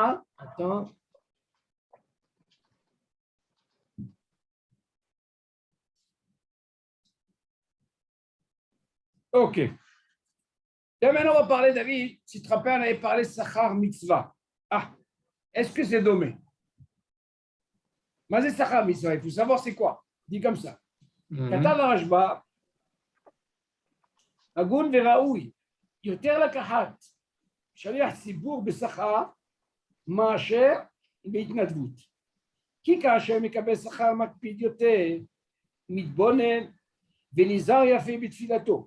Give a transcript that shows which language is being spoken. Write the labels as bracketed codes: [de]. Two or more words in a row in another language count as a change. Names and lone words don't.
[fr] Hein. Attends. OK. Et maintenant, on va parler, David, si tu te rappelles, on avait parlé de [he] שכר מצוה. [fr] Ah, est-ce que c'est dommé? Mais c'est [he] שכר מצוה, [fr] il faut savoir c'est quoi. Dis comme ça. [he] כתב הרשב"א, הגון וראוי יותר לקחת שליח ציבור בשכר מאשר בהתנדבות. כי כאשר מקבל שכר מקפיד יותר, מתבונן ונזהר יפה בתפילתו.